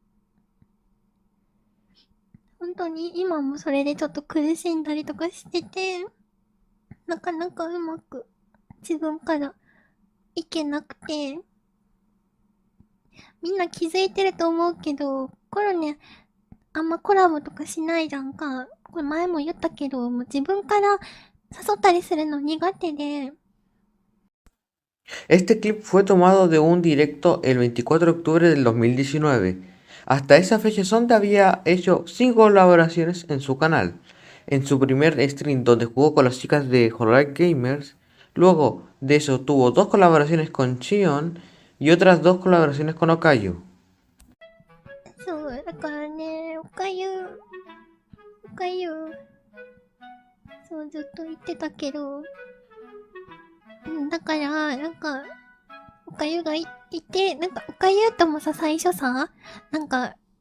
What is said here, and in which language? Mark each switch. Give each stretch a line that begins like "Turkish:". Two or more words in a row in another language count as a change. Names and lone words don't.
Japanese: 本当に今もそれでちょっと苦しんだりとかしてて、なかなかうまく自分からいけなくて、みんな気づいてると思うけど、コロね、あんまコラボとかしないじゃんか。これ前も言ったけど、もう自分から誘ったりするの苦手で。
Spanish: Este clip fue tomado de un directo el 24 de octubre del 2019. Hasta esa fecha Sonda había hecho 5 colaboraciones en su canal. En su primer stream donde jugó con las chicas de Horror Gamers, luego de eso tuvo 2 colaboraciones con Chion y otras 2 colaboraciones con Okayu.
Japanese: そう、だからね、おかゆ、そう、ずっと言ってたけど、だから、なんか、おかゆがいて、なんか、おかゆともさ、最初さ、なんか、